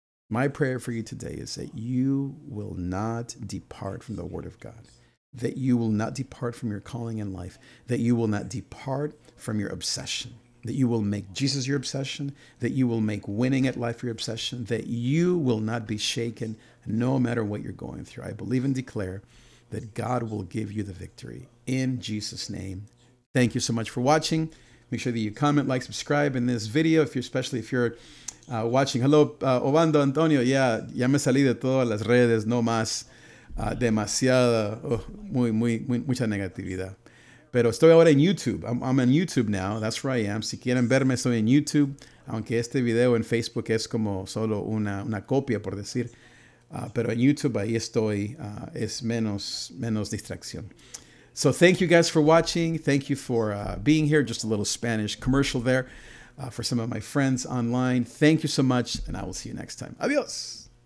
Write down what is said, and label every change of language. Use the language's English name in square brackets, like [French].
[English] My prayer for you today is that you will not depart from the Word of God, that you will not depart from your calling in life, that you will not depart from your obsession, that you will make Jesus your obsession, that you will make winning at life your obsession, that you will not be shaken no matter what you're going through. I believe and declare that God will give you the victory in Jesus' name. Thank you so much for watching. Make sure that you comment, like, subscribe in this video, especially if you're watching. Hello, Obando Antonio. [Spanish] Ya me salí de todas las redes, no más demasiada, mucha negatividad. Pero estoy ahora en YouTube. [English] I'm on YouTube now. That's where I am. [Spanish] Si quieren verme, estoy en YouTube. Aunque este video en Facebook es como solo una copia, por decir. Pero en YouTube ahí estoy. Es menos distracción. [English] So thank you guys for watching. Thank you for being here. Just a little Spanish commercial there for some of my friends online. Thank you so much, and I will see you next time. Adios.